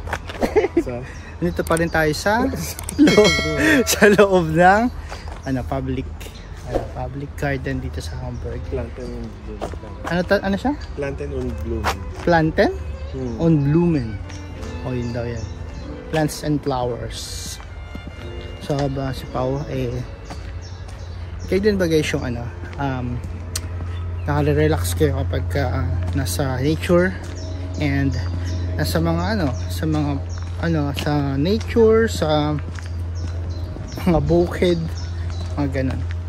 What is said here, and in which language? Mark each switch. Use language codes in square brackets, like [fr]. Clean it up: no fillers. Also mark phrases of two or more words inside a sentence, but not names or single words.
[tl] Dito pa rin tayo sa loob, sa loob ng [en] public garden [tl] dito sa Hamburg. Planten und Blumen. Ano siya? Planten und Blumen. Planten und Blumen. O yun daw yan. [en] Plants and flowers. [tl] So ba si Pao kayo din ba guys yung nakaka-relax kayo kapag nasa nature and nasa mga sa nature, sa mga bukid, mga ganun.